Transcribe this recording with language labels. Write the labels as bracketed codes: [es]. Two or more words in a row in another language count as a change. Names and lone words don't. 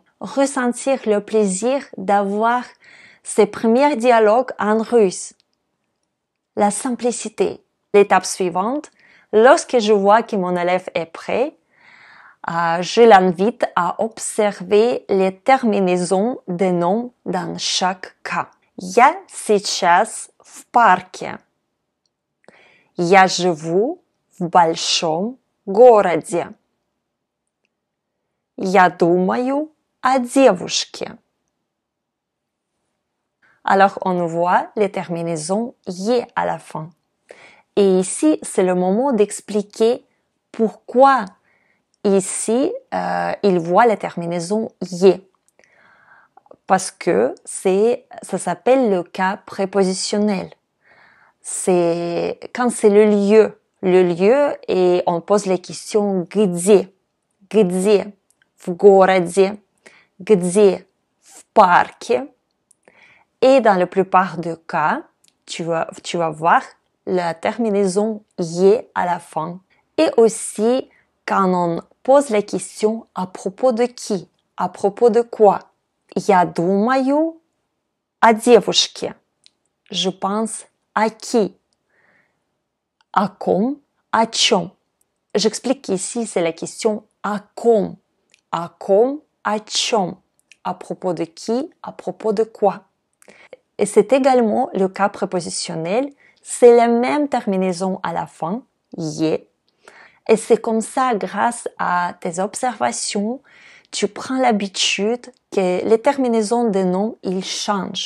[fr] Ressentir le plaisir d'avoir ses premiers dialogues en russe. La simplicité. L'étape suivante, lorsque je vois que mon élève est prêt, je l'invite à observer les terminaisons des noms dans chaque cas. [ru] Я сейчас в парке. Я живу в большом городе. Я думаю о девушке. [fr] Alors, on voit les terminaisons « y » à la fin. Et ici, c'est le moment d'expliquer pourquoi ici, il voit la terminaison « y ». Parce que ça s'appelle le cas prépositionnel. C'est quand c'est le lieu et on pose les questions « где »,« [ru] в городе [fr] »,« где », [ru] в парке ». [fr] Et dans la plupart des cas, tu vas voir la terminaison « y » à la fin. Et aussi, quand on pose la question à propos de qui, à propos de quoi. [ru] Я думаю о девушке. [fr] Je pense à qui. [ru] О ком, о чем. [fr] J'explique qu'ici, c'est la question à ком. [ru] À ком, о чем. [fr] À propos de qui, à propos de quoi. Et c'est également le cas prépositionnel. C'est la même terminaison à la fin, y. Et c'est comme ça, grâce à tes observations, tu prends l'habitude que les terminaisons des noms, ils changent.